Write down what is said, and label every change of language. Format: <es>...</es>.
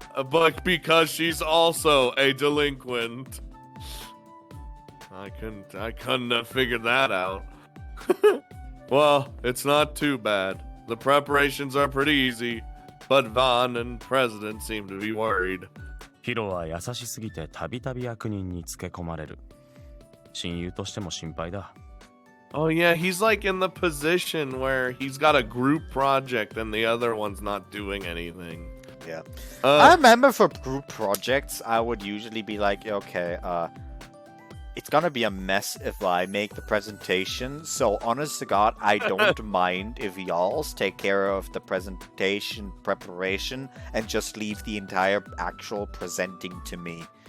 <en>But because she's also a delinquent. I couldn't have figured that out. Well, it's not too bad. The preparations are pretty easy, but Vaughn and President seem to be worried.</en> <ja>ヒロは優しすぎてたびたび悪人につけ込まれる。親友としても心配だ。</ja> <en>Oh yeah, he's like in the position where he's got a group project and the other one's not doing anything. Yeah. I remember for group projects, I would usually be like, okay, it's gonna be a mess if I make the presentation, so honest to God, I don't mind if y'alls take care of the presentation preparation and just leave the entire actual presenting to me.</en>